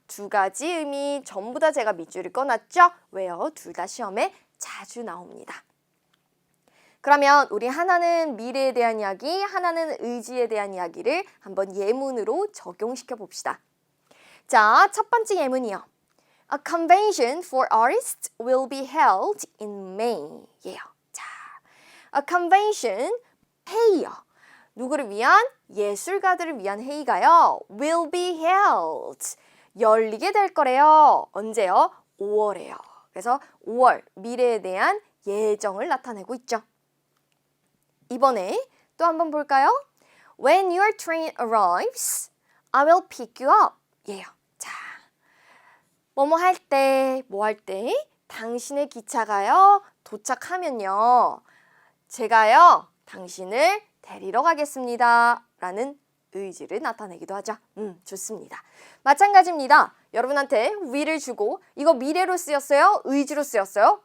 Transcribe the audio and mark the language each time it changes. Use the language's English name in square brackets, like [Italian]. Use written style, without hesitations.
[Korean] 두 가지 의미 전부 다 제가 밑줄을 꺼놨죠. 왜요? 둘 다 시험에 자주 나옵니다. 그러면 우리 하나는 미래에 대한 이야기, 하나는 의지에 대한 이야기를 한번 예문으로 적용시켜 봅시다. 자, 첫 번째 예문이요. [English] A convention for artists will be held in May. [Korean] 예요. 자, [English] a convention, [Korean] 회의요. 누구를 위한? 예술가들을 위한 회의가요. [English] will be held. [Korean] 열리게 될 거래요. 언제요? 5월에요. 그래서 5월, 미래에 대한 예정을 나타내고 있죠. 이번에 또 한번 볼까요? [English] When your train arrives, I will pick you up. [Korean] 예요. 자, 뭐뭐 할 때, 뭐 할 때? 당신의 기차가요, 도착하면요. 제가요, 당신을 데리러 가겠습니다. 라는 의지를 나타내기도 하죠. 좋습니다. 마찬가지입니다. 여러분한테 will을 주고 이거 미래로 쓰였어요? 의지로 쓰였어요?